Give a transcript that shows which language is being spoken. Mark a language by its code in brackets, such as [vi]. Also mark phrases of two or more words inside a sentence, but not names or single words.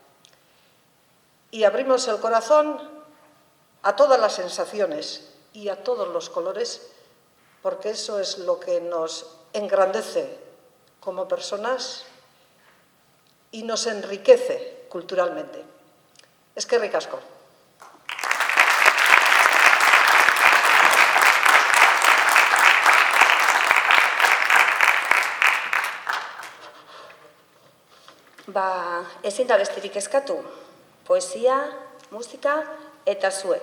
[es] Y abrimos el corazón a todas las sensaciones y a todos los colores, porque eso es lo que nos engrandece como personas y nos enriquece culturalmente. [eu] Eskerrik asko. Ezin da besterik eskatu. Poesia, musika eta zuek.